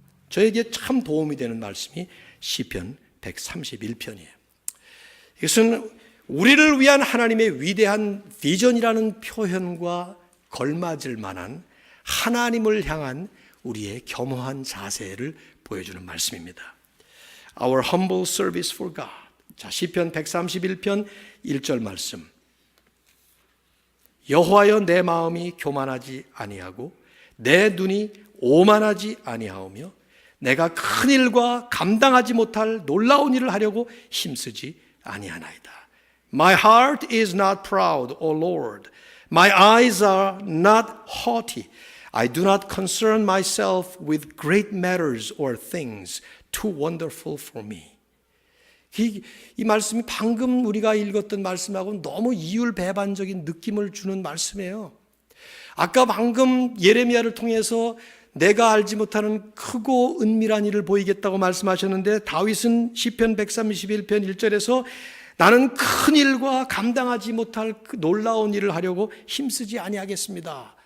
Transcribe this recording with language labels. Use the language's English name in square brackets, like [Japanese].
[Korean] 저에게 참 도움이 되는 말씀이 시편 131편이에요. 이것은 우리를 위한 하나님의 위대한 비전이라는 표현과 걸맞을 만한 하나님을 향한 우리의 겸허한 자세를 보여주는 말씀입니다. [English] Our humble service for God. [Korean] 자, 시편 131편 1절 말씀. 여호와여, 내 마음이 교만하지 아니하고 내 눈이 오만하지 아니하오며 내가 큰 일과 감당하지 못할 놀라운 일을 하려고 힘쓰지 아니하나이다. [English] My heart is not proud, O Lord. My eyes are not haughty. I do not concern myself with great matters or things too wonderful for me. [Korean] 이 말씀이 방금 우리가 읽었던 말씀하고는 너무 이율배반적인 느낌을 주는 말씀이에요. 아까 방금 예레미야를 통해서 내가 알지 못하는 크고 은밀한 일을 보이겠다고 말씀하셨는데 다윗은 시편 131편 1절에서 나는 큰 일과 감당하지 못할 그 놀라운 일을 하려고 힘쓰지 아니하겠습니다.